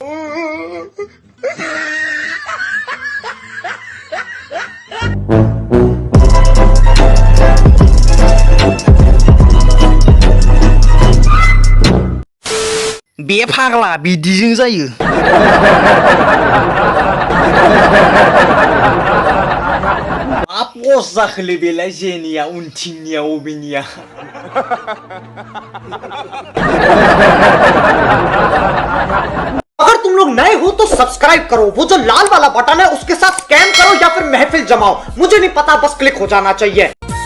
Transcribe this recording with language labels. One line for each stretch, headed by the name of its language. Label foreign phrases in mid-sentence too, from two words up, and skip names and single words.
Bodo: बे फाग्ला बिदिजों जायो मा पस जाखोलै बेलाय जेनिया उनथिंनिया अबेनिया
Hindi: अगर तुम लोग नए हो तो सब्सक्राइब करो वो जो लाल वाला बटन है उसके साथ स्कैम करो या फिर महफिल जमाओ मुझे नहीं पता बस क्लिक हो जाना चाहिए